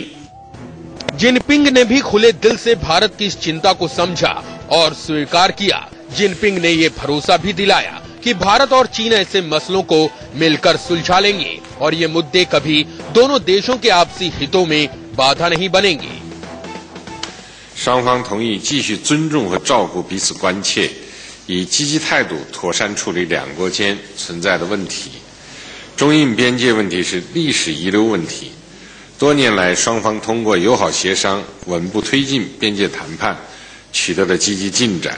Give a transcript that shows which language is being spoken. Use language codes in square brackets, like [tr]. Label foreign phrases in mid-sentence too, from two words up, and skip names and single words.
[hi] जिनपिंग ने भी खुले दिल से भारत की इस चिंता को समझा और स्वीकार किया। जिनपिंग ने ये भरोसा भी दिलाया कि भारत और चीन ऐसे मसलों को मिलकर सुलझा लेंगे और ये मुद्दे कभी दोनों देशों के आपसी हितों में बाधा नहीं बनेंगे। [zh] 双方同意继续尊重和照顾彼此关切，以积极态度妥善处理两国间存在的问题。中印边界问题是历史遗留问题，多年来双方通过友好协商稳步推进边界谈判，取得了积极进展。